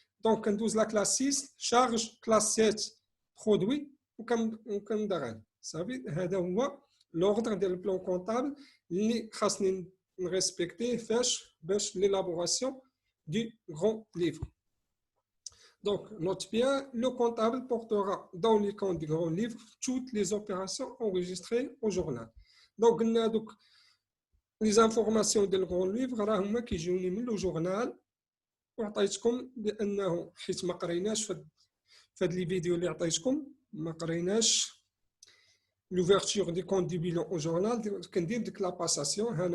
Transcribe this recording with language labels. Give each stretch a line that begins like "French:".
Arabic: دونك كندوز لا كلاس 6 شارج، كلاس 7 برودوي وكنبدا غادي صافي. هذا هو لوردر ديال البلان كونطابل اللي خاصني نريسبكتيه فاش باش ليلابوراسيون دي غران ليفر.
French: Donc, note bien, le comptable portera dans les comptes du grand livre toutes les opérations enregistrées au journal. Donc, les informations du grand livre
Arabic: راهما كيجيوني من لو جورنال، وعطيتكم بانه حيت ما قريناش في هاد لي فيديو اللي عطيتكم ما قريناش
French: l'ouverture des comptes du bilan au journal،
Arabic: كندير ديك لا باساسيون.